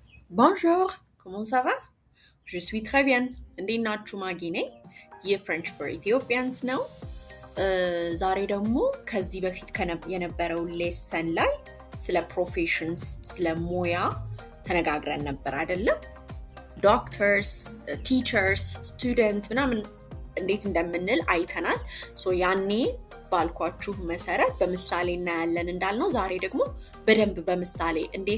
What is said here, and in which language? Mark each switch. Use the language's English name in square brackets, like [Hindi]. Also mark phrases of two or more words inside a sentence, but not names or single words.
[French] Bonjour, comment ça va? Je suis très bien. [Amharic] እንዴት ናችሁ ማጊ ነኝ። ይህ ፍሬንች ፎር ኢትዮጵያንስ ነው። ዛሬ ደግሞ ከዚህ በፊት የነበረው ሌሰን ላይ ስለ ፕሮፌሽንስ ስለ ሙያ ተነጋግረን ነበር አይደለም? [English] doctors, teachers, student [Amharic] ምናምን እንዴት እንደምንል አይተናል። ሶ ያኔ ባልኳችሁ መሰረት በምሳሌ እናያለን እንዳልነው ዛሬ ደግሞ በደንብ በምሳሌ እንዴት